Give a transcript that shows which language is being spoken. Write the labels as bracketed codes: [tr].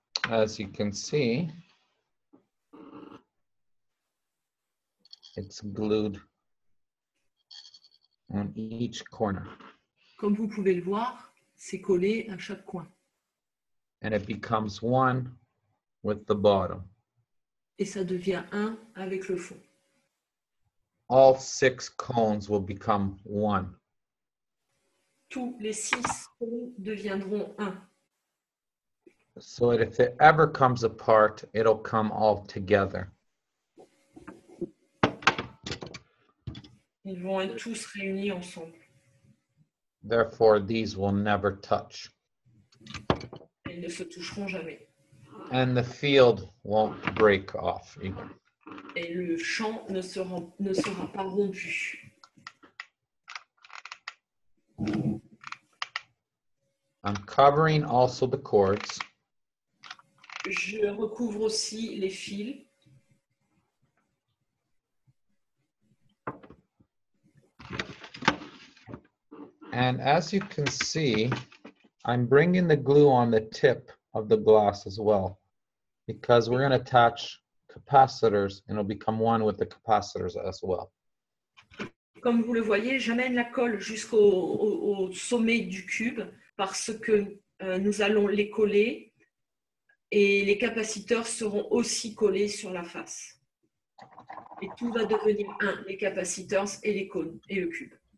[en] as you can see, it's glued on each corner. [fr] Comme vous pouvez le voir, c'est collé à chaque coin. [en] And it becomes one with the bottom. [fr] Et ça devient un avec le fond. [en] All 6 cones will become one. [fr] Tous les 6 cônes deviendront un. [en] So that if it ever comes apart, it'll come all together. [fr] Ils vont être tous réunis ensemble. [en] Therefore, these will never touch. [fr] Ils ne se toucheront jamais. [en] And the field won't break off either. [fr] Et le champ ne sera pas rompu. [en] I'm covering also the cords. [fr] Je recouvre aussi les fils. [en] And as you can see, I'm bringing the glue on the tip of the glass as well, because we're going to attach capacitors and it'll become one with the capacitors as well. [fr] Comme vous le voyez, j'amène la colle jusqu'au sommet du cube parce que nous allons les coller et les capaciteurs seront aussi collés sur la face. Et tout va devenir un, les capaciteurs et les cônes et le cube.